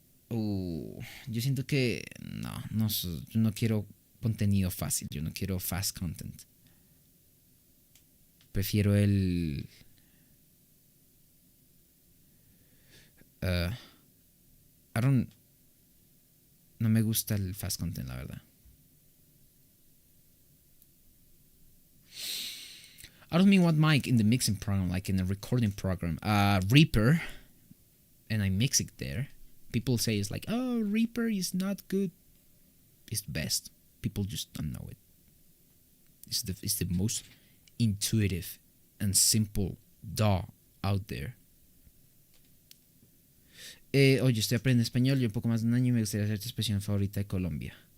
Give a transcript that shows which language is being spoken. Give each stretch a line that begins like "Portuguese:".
Spanish: Yo siento que yo no quiero contenido fácil, yo no quiero
English: fast content.
Spanish: Prefiero el no me gusta el
English: fast content,
Spanish: la verdad.
English: I don't mean one mic in the mixing program, like in a recording program. Reaper, and I mix it there. People say it's like, oh, Reaper is not good. It's the best. People just don't know it. It's the most intuitive and simple DAW out there.
Spanish: Oye, estoy aprendiendo español y un poco más de un año y me gustaría hacer tu expresión favorita de Colombia.